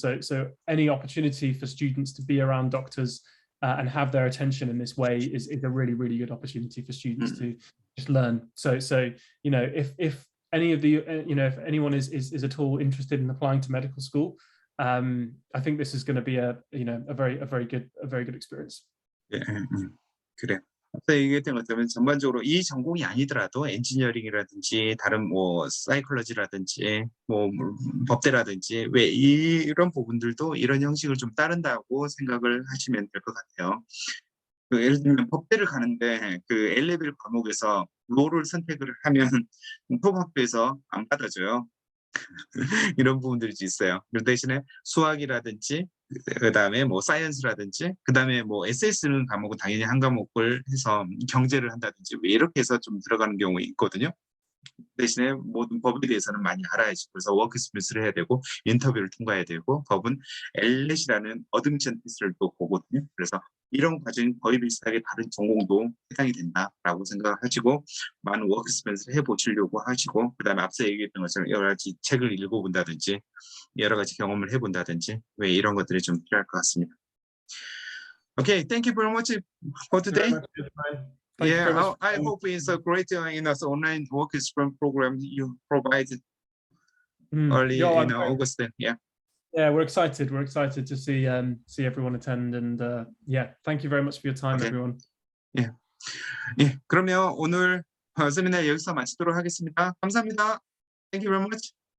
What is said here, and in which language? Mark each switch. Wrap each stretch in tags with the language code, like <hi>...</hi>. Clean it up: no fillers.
<en>So any opportunity for students to be around doctors and have their attention in this way is a really, really good opportunity for students to just learn. So if any of the if anyone is at all interested in applying to medical school, I think this is going to be a very good experience.</en> <ko>그래. 앞서 얘기했던 것처럼 전반적으로 이 전공이 아니더라도 엔지니어링이라든지 다른 뭐 사이콜로지라든지 뭐 법대라든지 왜 이런 부분들도 이런 형식을 좀 따른다고 생각을 하시면 될 것 같아요. 예를 들면 법대를 가는데 그 A레벨 과목에서 로를 선택을 하면 톱학교에서 안 받아줘요. 이런 부분들이 있어요. 그 대신에 수학이라든지 그다음에 뭐 사이언스라든지 그다음에 뭐 SS는 과목은 당연히 한 과목을 해서 경제를 한다든지 왜 이렇게 해서 좀 들어가는 경우가 있거든요. 대신에 모든 법에 대해서는 많이 알아야지. 그래서 워크 익스피리언스를 해야 되고 인터뷰를 통과해야 되고 법은 엘렛이라는 어둠션 테스트를 또 보거든요. 그래서 이런 과정이 거의 비슷하게 다른 전공도 해당이 된다라고 생각하시고 많은 워크 익스피리언스를 해보시려고 하시고 그다음에 앞서 얘기했던 것처럼 여러 가지 책을 읽어본다든지 여러 가지 경험을 해본다든지 왜 이런 것들이 좀 필요할 것 같습니다.</ko> <en>Okay, thank you very much for today. Yeah, I hope it's a great online work experience program you provide early in August. Yeah. Yeah, we're excited. We're excited to see everyone attend, and yeah, thank you very much for your time, everyone.</en> <ko>예, 예, 그러면 오늘 세미나 여기서 마치도록 하겠습니다. 감사합니다.</ko> <en>Thank you very much.</en>